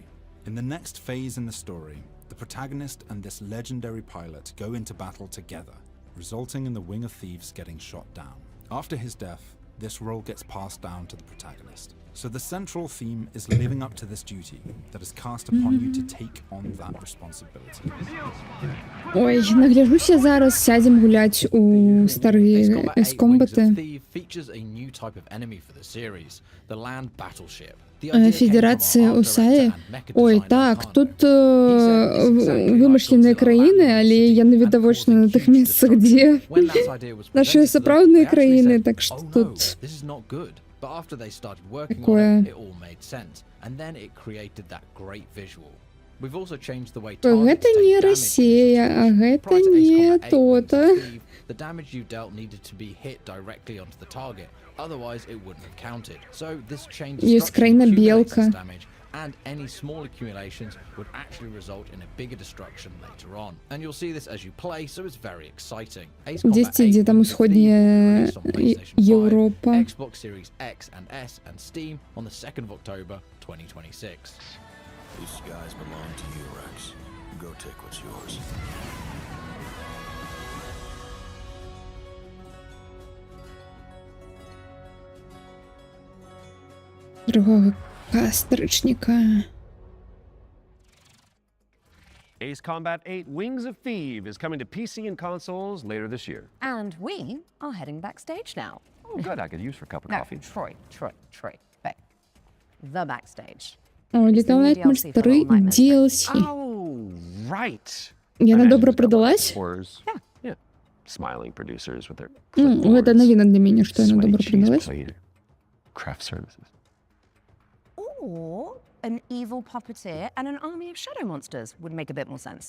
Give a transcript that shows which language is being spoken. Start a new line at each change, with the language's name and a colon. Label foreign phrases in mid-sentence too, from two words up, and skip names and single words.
English: In the next phase in the story, the protagonist and this legendary pilot go into battle together, resulting in the Wing of Thieves getting shot down. After his death, this role gets passed down to the protagonist. So the central theme is living up to this duty that is cast upon you to take on that responsibility.
Belarusian: Ой, нагляжуся зараз, сядем гуляць у старі ескомбати.
English: Thief features a new type of enemy for the series, the land battleship. The idea came from
Ukrainian: Федерація
English: our art
Belarusian: УСАІ.
English: director and mecha
Belarusian: Ой,
English: designer
Belarusian: так,
English: Kano.
Belarusian: тут вымышленыя краіны, але яны відавочна на тых месцах, дзе
English: When that idea was
Belarusian: нашыя
English: presented to them,
Belarusian: сапраўдныя
English: they actually
Belarusian: краіны,
English: said,
Belarusian: так што
English: "Oh no,
Belarusian: тут
English: this is not good." But after they started working on
Belarusian: Такое.
English: it, it all made sense, and then it created that great visual. We've also changed the way
Belarusian: гэта
English: targets
Belarusian: не
English: take damage.
Belarusian: Расія, а гэта
English: Prior to Ace
Belarusian: не
English: Combat 8 Wings of
Belarusian: то-то.
English: Thieves, the damage you dealt needed to be hit directly onto the target, otherwise it wouldn't have counted. So this chain destruction accumulates this damage, and any small accumulations would actually result in a bigger destruction later on. And you'll see this as you play, so it's very exciting. Ace Combat 8
Belarusian: там усходняя Европа.
English: Xbox Series X and S and Steam on the 2nd of October 2026. These skies belong to you, Rex. Go take what's yours.
Belarusian: Другого кастрычника.
English: Ace Combat 8 Wings of Thieves is coming to PC and consoles later this year. And we are heading backstage now. Oh, good. I could use for a cup of coffee. Troy. Back. The backstage.
Belarusian: О, Little Nightmares 3 DLC.
English: Oh, right.
Russian: Я на добро продалась?
English: Yeah. Smiling producers with their
Russian: Это новина для меня, что я на добро продалась.
English: Craft services. Or an evil puppeteer and an army of shadow monsters would make a bit more sense.